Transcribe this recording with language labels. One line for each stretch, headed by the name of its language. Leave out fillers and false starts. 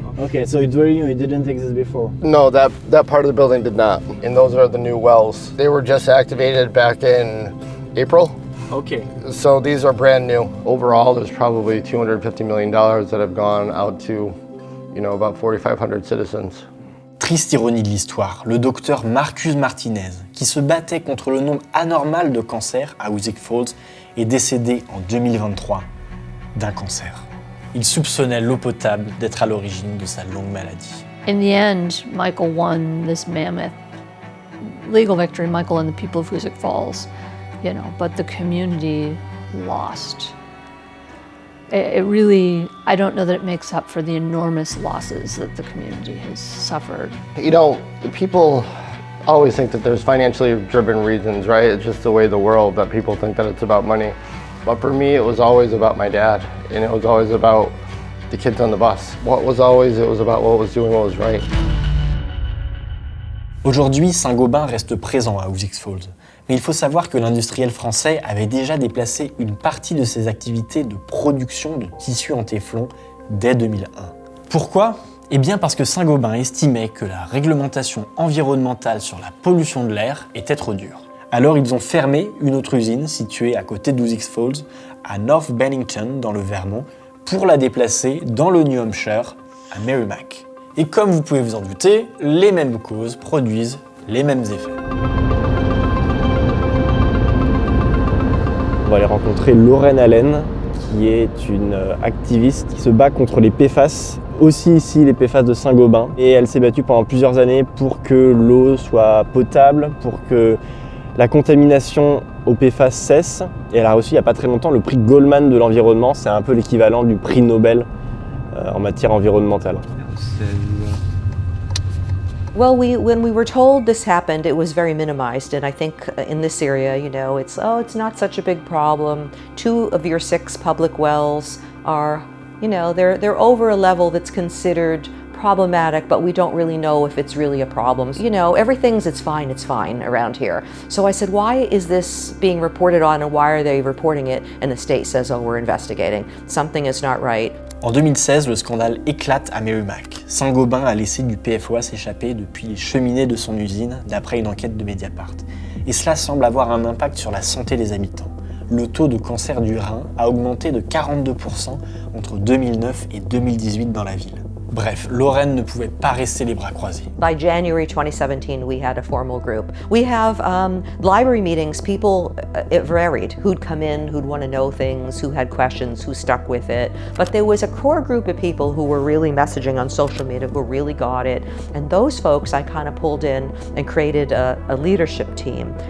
English: Okay, so it's very new, it didn't exist before. No, that part of the building did not. And those are the new wells. They were just activated back in April. Okay. So these are brand new. Overall, there's probably $250 million that have gone out to, you know, about 4,500 citizens.
French: Triste ironie de l'histoire, le docteur Marcus Martinez, qui se battait contre le nombre anormal de cancers à Hoosick Falls, est décédé en 2023 d'un cancer. Il soupçonnait l'eau potable d'être à l'origine de sa longue maladie.
English: In the end, Michael won this mammoth legal victory, Michael and the people of Hoosick Falls, you know, but the community lost. It really, I don't know that it makes up for the enormous losses that the community has suffered. You know, people always think that there's financially driven reasons, right? It's just the way the world that people think that it's about money. But for me, it was always about my dad, and it was always about the kids on the bus. It was about what was doing what was right.
French: Aujourd'hui, Saint-Gobain reste présent à Hoosick Falls, mais il faut savoir que l'industriel français avait déjà déplacé une partie de ses activités de production de tissus en téflon dès 2001. Pourquoi ? Eh bien parce que Saint-Gobain estimait que la réglementation environnementale sur la pollution de l'air était trop dure. Alors ils ont fermé une autre usine située à côté d'Hoosick Falls, à North Bennington dans le Vermont, pour la déplacer dans le New Hampshire, à Merrimack. Et comme vous pouvez vous en douter, les mêmes causes produisent les mêmes effets. On va aller rencontrer Lorraine Allen, qui est une activiste qui se bat contre les PFAS, aussi ici les PFAS de Saint-Gobain. Et elle s'est battue pendant plusieurs années pour que l'eau soit potable, pour que la contamination au PFAS cesse. Et elle a reçu il n'y a pas très longtemps le prix Goldman de l'environnement. C'est un peu l'équivalent du prix Nobel en matière environnementale.
English: Well, when we were told this happened, it was very minimized, and I think in this area, you know, it's not such a big problem. 2 of your 6 public wells are You know, they're over a level that's considered problematic, but we don't really know if it's really a problem. You know, everything's it's fine around here. So I said, why is this being reported on and why are they reporting it? And the state says, oh, we're investigating. Something is not right.
French: En 2016, le scandale éclate à Merrimack. Saint-Gobain a laissé du PFAS s'échapper depuis les cheminées de son usine, d'après une enquête de Mediapart. Et cela semble avoir un impact sur la santé des habitants. Le taux de cancer du rein a augmenté de 42% entre 2009 et 2018 dans la ville. Bref, Lorraine ne pouvait pas rester les bras croisés.
English: By January 2017, we had a formal group. We have library meetings, people, it varied, who'd come in, who'd want to know things, who had questions, who stuck with it. But there was a core group of people who were really messaging on social media, who really got it. And those folks I kind of pulled in and created a leadership team.